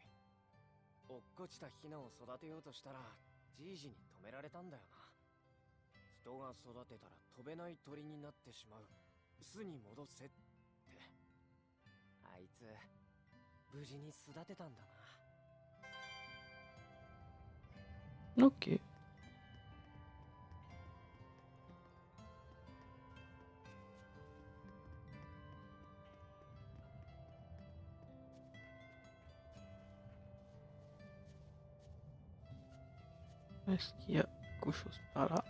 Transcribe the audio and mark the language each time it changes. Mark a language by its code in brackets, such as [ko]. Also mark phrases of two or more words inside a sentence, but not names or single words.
[ja] 落っこちたヒナを育てようとしたらじいじに止められたんだよな。人が育てたら飛べない鳥になってしまう。巣に戻せって。あいつ無事に育てたんだな。 [fr] Ok. Est-ce qu'il y a quelque chose par là?